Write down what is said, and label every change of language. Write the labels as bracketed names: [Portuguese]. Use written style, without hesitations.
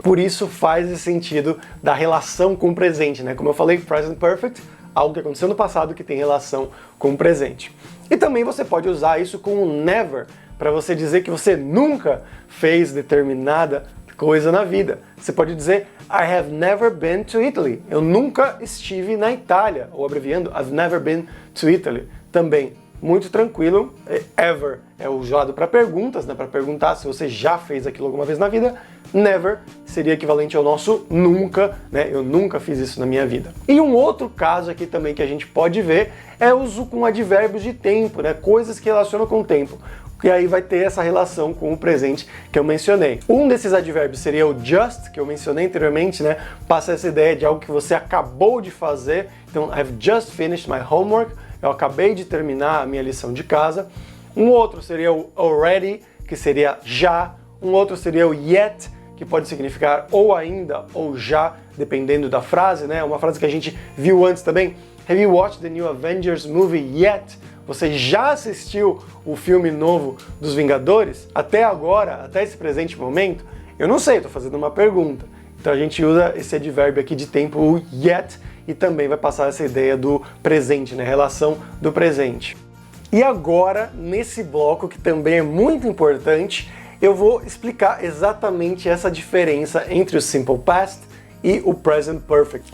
[Portuguese] Por isso faz esse sentido da relação com o presente, né? Como eu falei, present perfect, algo que aconteceu no passado que tem relação com o presente. E também você pode usar isso com o never, para você dizer que você nunca fez determinada coisa na vida. Você pode dizer [English] I have never been to Italy. [Portuguese] Eu nunca estive na Itália. Ou abreviando, [English] I've never been to Italy. [Portuguese] Também muito tranquilo. Ever é usado para perguntas, né? Para perguntar se você já fez aquilo alguma vez na vida. Never seria equivalente ao nosso nunca, né? Eu nunca fiz isso na minha vida. E um outro caso aqui também que a gente pode ver é o uso com advérbios de tempo, né? Coisas que relacionam com o tempo. E aí vai ter essa relação com o presente que eu mencionei. Um desses advérbios seria o just, que eu mencionei anteriormente, né? Passa essa ideia de algo que você acabou de fazer. Então, [English] I've just finished my homework. [Portuguese] Eu acabei de terminar a minha lição de casa. Um outro seria o already, que seria já. Um outro seria o yet, que pode significar ou ainda ou já, dependendo da frase, né? Uma frase que a gente viu antes também. [English] Have you watched the new Avengers movie yet? [Portuguese] Você já assistiu o filme novo dos Vingadores? Até agora, até esse presente momento? Eu não sei, estou fazendo uma pergunta. Então a gente usa esse advérbio aqui de tempo, o yet, e também vai passar essa ideia do presente, né? Relação do presente. E agora, nesse bloco, que também é muito importante, eu vou explicar exatamente essa diferença entre o Simple Past e o Present Perfect.